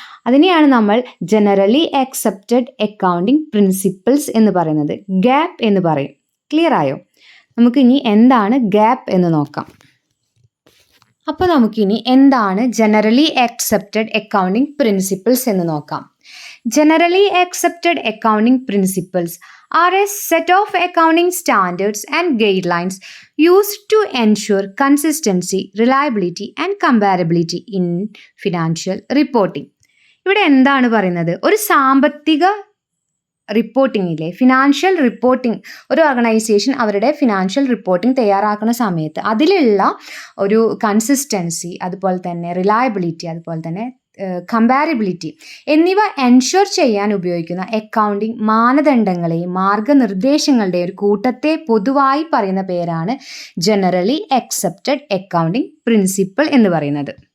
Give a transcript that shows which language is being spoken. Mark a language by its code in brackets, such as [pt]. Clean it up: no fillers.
[ml] അതിനെയാണ് നമ്മൾ generally accepted accounting principles എന്ന് പറയുന്നത്, ഗാപ്പ് എന്ന് പറയും. ക്ലിയർ ആയോ? നമുക്കിനി എന്താണ് ഗാപ്പ് എന്ന് നോക്കാം. അപ്പോൾ നമുക്കിനി എന്താണ് ജനറലി അക്സെപ്റ്റഡ് അക്കൗണ്ടിങ് പ്രിൻസിപ്പിൾസ് എന്ന് നോക്കാം. [en] Generally accepted accounting principles are a set of accounting standards and guidelines used to ensure consistency, reliability and comparability in financial reporting. [ml] ഇവിടെ എന്താണ് പറയുന്നത്, ഒരു സാമ്പത്തിക റിപ്പോർട്ടിങ്ങിലെ ഫിനാൻഷ്യൽ റിപ്പോർട്ടിംഗ്, ഒരു ഓർഗനൈസേഷൻ അവരുടെ ഫിനാൻഷ്യൽ റിപ്പോർട്ടിംഗ് തയ്യാറാക്കുന്ന സമയത്ത് അതിലുള്ള ഒരു കൺസിസ്റ്റൻസി, അതുപോലെ തന്നെ റിലയബിലിറ്റി, അതുപോലെ തന്നെ കമ്പാരബിലിറ്റി എന്നിവ എൻഷുർ ചെയ്യാൻ ഉപയോഗിക്കുന്ന അക്കൗണ്ടിംഗ് മാനദണ്ഡങ്ങളെയും മാർഗനിർദ്ദേശങ്ങളുടെയും ഒരു കൂട്ടത്തെ പൊതുവായി പറയുന്ന പേരാണ് ജനറലി അക്സെപ്റ്റഡ് അക്കൗണ്ടിംഗ് പ്രിൻസിപ്പിൾ എന്ന് പറയുന്നത്.